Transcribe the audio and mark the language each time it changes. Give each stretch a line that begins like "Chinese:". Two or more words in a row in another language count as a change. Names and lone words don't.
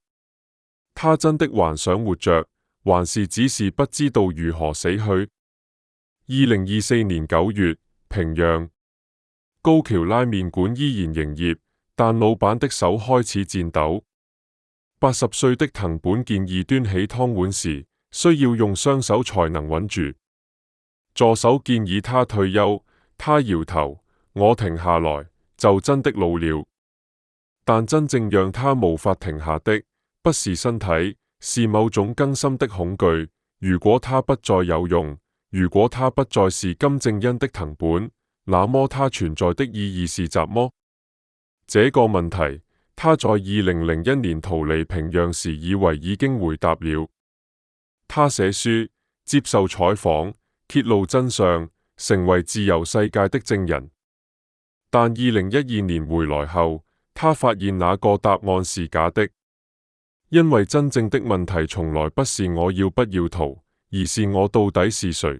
Chinese: 他真的還想活着，還是只是不知道如何死去？2024年9月，平壤高橋拉麵館依然營業，但老闆的手開始顫抖。80歲的藤本健二端起湯碗時，需要用雙手才能穩住。助手建議他退休，他搖頭。我停下來，就真的老了。但真正讓他無法停下的，不是身體，是某種更深的恐懼。如果他不再有用，如果他不再是金正恩的藤本，那麼他存在的意義是什麼？這個問題，他在2001年逃離平壤時以為已經回答了。他寫書、接受採訪、揭露真相，成為自由世界的證人。但2012年回來後，他發現那個答案是假的，因為真正的問題從來不是我要不要逃，而是我到底是誰。